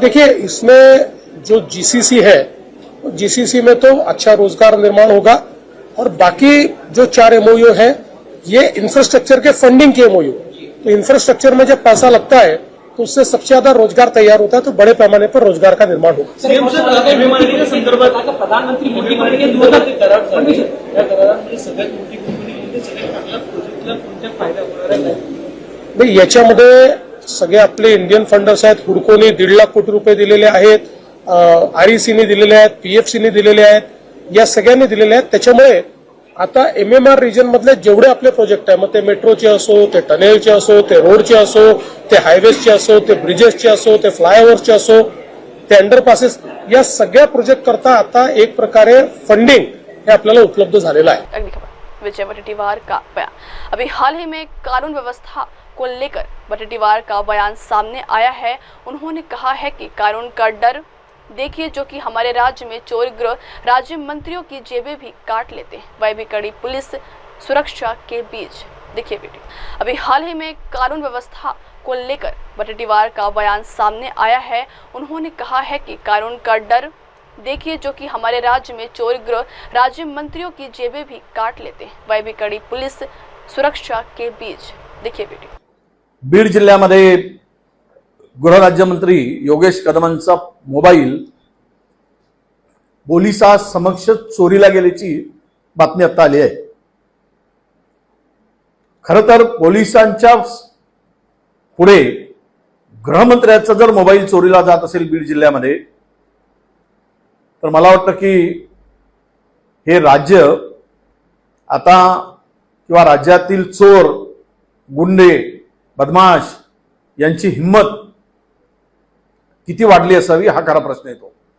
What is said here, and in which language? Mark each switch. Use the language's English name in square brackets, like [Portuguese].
[Hindi] देखिए, इसमें जो जीसीसी है, जीसीसी में तो अच्छा रोजगार निर्माण होगा और बाकी जो 4 एमओयू है ये इंफ्रास्ट्रक्चर के फंडिंग के एमओयू, तो इंफ्रास्ट्रक्चर में जब पैसा लगता है तो उससे सबसे ज्यादा रोजगार तैयार होता है, तो बड़े पैमाने पर रोजगार का निर्माण होगा. [Marathi] सीएम सर एमएमआरडीए संदर्भात प्रधानमंत्री मोदी करारामध्ये सगळ्यात मोठी कंपनी म्हणजे सगळ्यात चांगल्या प्रोजेक्टला कोणत्या फायदा होणार आहे? नाही, याच्यामध्ये सगळे आपले इंडियन फंडर्स आहेत. हुडकोने 1.5 लाख कोटी रुपये दिलेले आहेत, आरईसीने दिलेले आहेत, पीएफसीने दिलेले आहेत, या सगळ्यांनी दिलेले आहेत. त्याच्यामुळे आता एमएमआर रिजन मधले जेवढे आपले प्रोजेक्ट आहे, मग ते मेट्रोचे असो, ते टनेलचे असो, ते रोडचे असो, ते हायवेजचे असो, ते ब्रिजेसचे असो, ते फ्लायओव्हरचे असो, ते अंडरपासेस, या सगळ्या प्रोजेक्ट करता आता एक प्रकारे फंडिंग हे आपल्याला उपलब्ध झालेलं आहे. [Hindi] अगली खबर विजय वडेट्टीवार का बयान. अभी हाल ही में कानून व्यवस्था को लेकर वडेट्टीवार का बयान सामने आया है. उन्होंने कहा है कि कानून का डर देखिए जो कि हमारे राज्य में चोर गृह राज्य मंत्रियों की जेबें भी काट लेते हैं, वह भी कड़ी पुलिस सुरक्षा के बीच. देखिए वीडियो. अभी हाल ही में कानून व्यवस्था को लेकर वडेट्टीवार का बयान सामने आया है. उन्होंने कहा है कि कानून का डर देखिए जो कि हमारे राज्य में चोर गृह राज्य मंत्रियों की जेबें भी काट लेते हैं, वह भी कड़ी पुलिस सुरक्षा के बीच. देखिए वीडियो. [Marathi] बीड जिल्ह्यामध्ये गृहराज्यमंत्री योगेश कदमांचा मोबाईल पोलिसांसमक्ष चोरीला गेल्याची बातमी आता आली आहे. खरं तर पोलिसांच्या पुढे गृहमंत्र्याचा जर मोबाईल चोरीला जात असेल बीड जिल्ह्यामध्ये, तर मला वाटतं की हे राज्य आता किंवा राज्यातील चोर, गुंडे, बदमाश यांची हिंमत किती वाढली असावी हा खरा प्रश्न येतो.